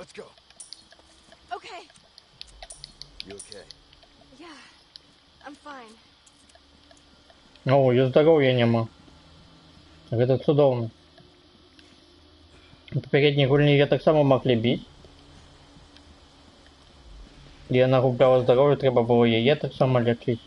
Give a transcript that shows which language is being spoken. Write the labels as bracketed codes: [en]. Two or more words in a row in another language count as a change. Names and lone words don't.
[en] Let's go. Okay. You okay? Yeah, I'm fine. [uk] О, і здоров'я нема. [be] Гэта цудоўна. Папярэднія гульні я таксама маглі біць. І яна губляла здароўе, трэба было яе таксама лячыць.